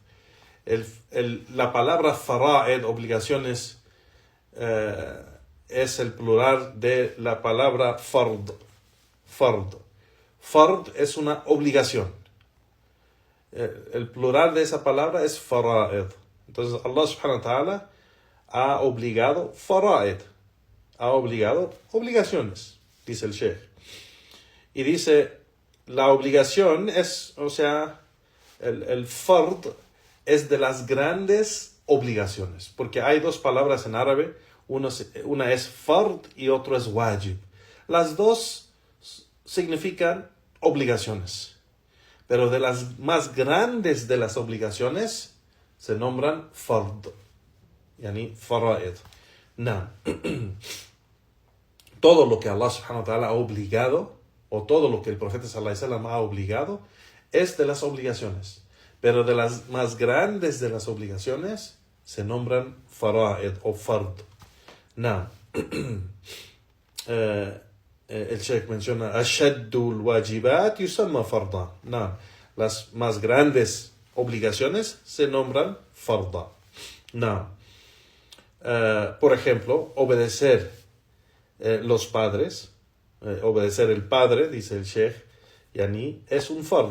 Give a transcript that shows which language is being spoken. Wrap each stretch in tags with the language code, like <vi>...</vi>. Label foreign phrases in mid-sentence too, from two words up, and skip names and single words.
<es>La palabra fara'id, obligaciones, es el plural de la palabra fard. Fard es una obligación. El plural de esa palabra es fara'id. Entonces</es> <ar>الله سبحانه وتعالى</ar> <es>ha obligado fara'id. Ha obligado obligaciones, dice el Sheikh. Y dice, la obligación es, o sea, el fard es de las grandes obligaciones. Porque hay dos palabras en árabe, una es fard y otra es wajib. Las dos significan obligaciones. Pero de las más grandes de las obligaciones se nombran fard.</es> <ar>يعني فرائض.</ar> <es>Todo lo que</es> <ar>الله سبحانه وتعالى</ar> <es>ha obligado, o todo lo que el profeta</es> <ar>صلى الله عليه وسلم</ar> <es>ha obligado, es de las obligaciones. Pero de las más grandes de las obligaciones se nombran fara'id o fard. El Sheikh menciona</es> <ar>أشد الواجبات يسمى فرضا.</ar> <es>Las más grandes obligaciones se nombran farda. Por ejemplo, obedecer los padres, obedecer el padre, dice el Sheikh, yani, es un fard.</es>